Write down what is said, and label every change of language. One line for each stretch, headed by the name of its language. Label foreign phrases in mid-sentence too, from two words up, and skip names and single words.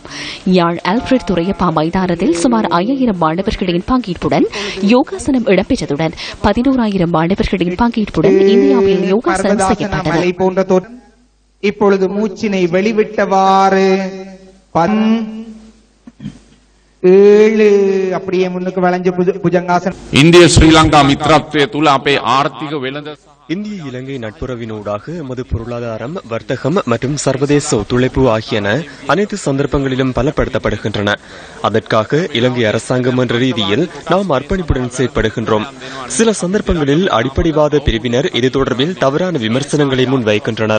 Tamil: யாழ் ஆல்ஃபிரட் துரையப்பா மைதானத்தில் சுமார் 5000 மாணவர்களின் பங்கேற்புடன் யோகாசனம் இடம்பெற்றதுடன் 11,000 மாணவர்களின் பங்கேற்புடன் இந்தியாவில் யோகாசனம் செய்யப்பட்டது. இப்பொழுது மூச்சினை வெளிவிட்டவாறு 7 அப்படியே முன்னுக்கு வளைஞ்ச புஜங்காசனம்.
Sinhala: ඉන්දීය ශ්‍රී ලංකා මිත්‍රත්ව තුල අපේ ආර්ථික වෙළඳ
Tamil: இந்திய இலங்கை நட்புறவினூடாக எமது பொருளாதாரம், வர்த்தகம் மற்றும் சர்வதேச ஒத்துழைப்பு ஆகியன அனைத்து சந்தர்ப்பங்களிலும் பலப்படுத்தப்படுகின்றன. அதற்காக இலங்கை அரசாங்கம் என்ற ரீதியில் நாம் அர்ப்பணிப்புடன் செயற்படுகின்றோம். சில சந்தர்ப்பங்களில் அடிப்படைவாத பிரிவினர் இது தொடர்பில் தவறான விமர்சனங்களை முன்வைக்கின்றனர்.